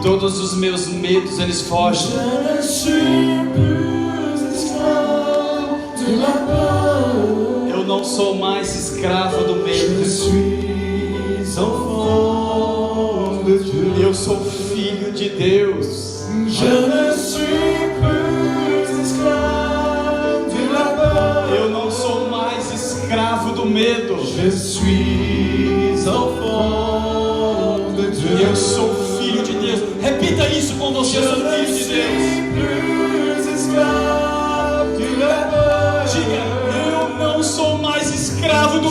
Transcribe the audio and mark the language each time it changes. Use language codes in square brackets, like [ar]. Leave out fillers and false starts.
[pt] E todos os meus medos eles fogem. [fr] Je ne suis plus esclave de la peur. [pt] Eu não sou mais escravo do [fr] Je [pt] medo. [fr] suis enfant de Dieu. [pt] Eu sou filho de Deus. [fr] Je ne suis plus esclave de la peur. [pt] Eu não sou mais escravo do medo. [fr] Je suis enfant de Dieu. [pt] Eu sou filho de Deus. Repita isso com você, eu sou [fr] Je ne [pt] filho de Deus. [fr] suis plus esclave de la peur. [pt] Diga, eu não sou mais escravo do